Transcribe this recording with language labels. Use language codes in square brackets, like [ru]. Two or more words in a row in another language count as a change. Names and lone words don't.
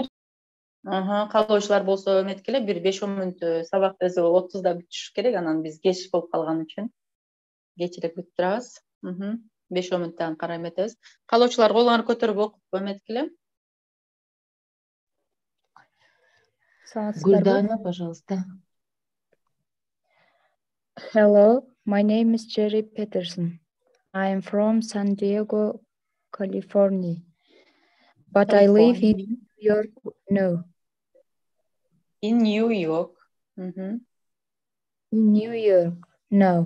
[ky] Каалоочулар болсо эметкиле, бир 5-10 мүнөт сабак 30да бүтүш керек, анан биз кеч болуп калган үчүн кечирээк бүтүп турабыз. 5-10 мүнөттөн карай эметебиз. Каалоочулар колуңарды көтөрүп окуп эметкиле. Гүлдана, пожалуйста. [en] Hello, my name is Jerry Peterson. I am from San Diego, California, but I live in New York now. In New York. In New York now.